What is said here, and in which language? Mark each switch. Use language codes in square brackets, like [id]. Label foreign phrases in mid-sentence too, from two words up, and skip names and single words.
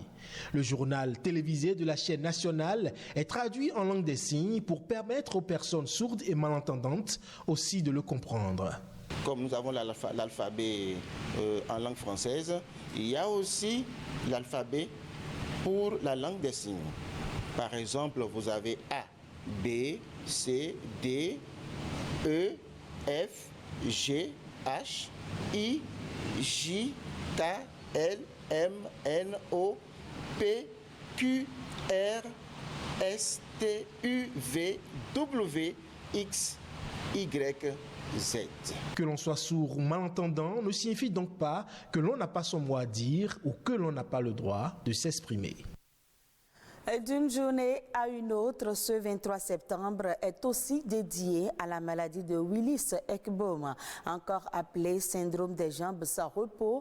[fr] Le journal télévisé de la chaîne nationale est traduit en langue des signes pour permettre aux personnes sourdes et malentendantes aussi de le comprendre. Comme nous avons l'alphabet en langue française, il y a aussi l'alphabet pour la langue des signes. Par exemple, vous avez A, B, C, D, E, F, G, H, I, J, K, L, M, N, O, P, Q, R, S, T, U, V, W, X, Y, Z. Que l'on soit sourd ou malentendant ne signifie donc pas que l'on n'a pas son mot à dire ou que l'on n'a pas le droit de s'exprimer. D'une journée à une autre, ce 23 septembre est aussi dédié à la maladie de Willis-Ekbom, encore appelée syndrome des jambes sans repos.